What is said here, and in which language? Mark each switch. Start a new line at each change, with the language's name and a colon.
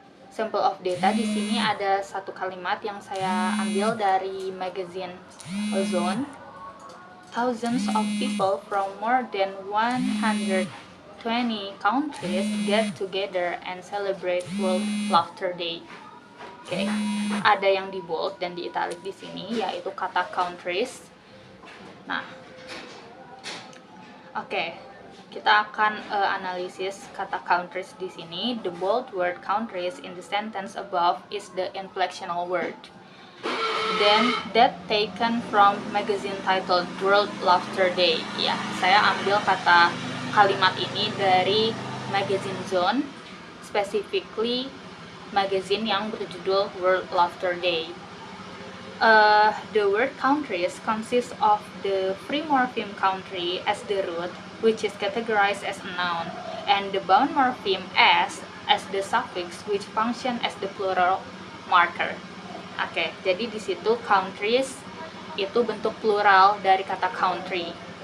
English: Sample of data
Indonesian: di sini ada satu kalimat yang saya ambil dari magazine Ozone.
English: Thousands of people from more than 120 countries get together and celebrate World Laughter Day.
Indonesian: Oke, ada yang di bold dan di italic di sini yaitu kata countries. Nah, oke. Kita akan analisis kata countries di sini.
English: The bold word countries in the sentence above is the inflectional word. Then that taken from magazine titled World Laughter Day.
Indonesian: Ya, saya ambil kalimat ini dari magazine Zone, specifically magazine yang berjudul World Laughter Day.
English: The word countries consists of the free morpheme country as the root, which is categorized as a noun, and the bound morpheme as the suffix, which function as the plural marker.
Indonesian: Oke, jadi di situ countries itu bentuk plural dari kata country.